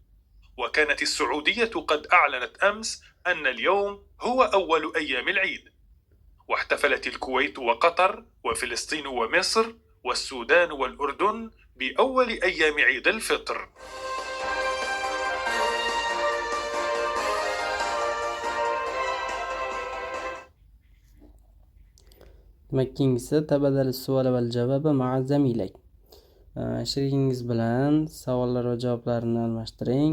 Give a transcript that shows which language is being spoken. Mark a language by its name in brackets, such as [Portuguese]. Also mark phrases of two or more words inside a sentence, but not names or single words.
[Arabic] وكانت السعودية قد أعلنت أمس أن اليوم هو أول أيام العيد، واحتفلت الكويت وقطر وفلسطين ومصر والسودان والأردن بأول أيام عيد الفطر. [Uzbek] Demak, keyingisi [Arabic] تبادل الأسئلة والأجوبة مع زميلك. [Uzbek] Sherigingiz bilan savollar va javoblarni almashtiring.